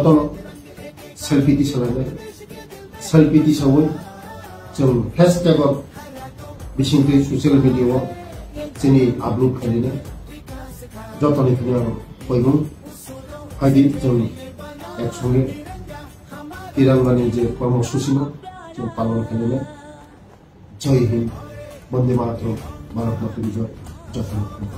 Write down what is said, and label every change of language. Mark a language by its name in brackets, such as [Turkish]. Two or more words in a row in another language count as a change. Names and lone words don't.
[Bodo] सेल्फी दिसालायनाय सेल्फी दिसावै जों हैशटैग बिसिंथि [English] social media [Bodo] चिनी आपलोड खालायनाय जतनि बयबो फायदि जों एकसंगे तिरंगानि जे कर्मसूची जों पालन खालायनाय [Hindi] जय हिंद वंदे मातरम भारत माता की जय जय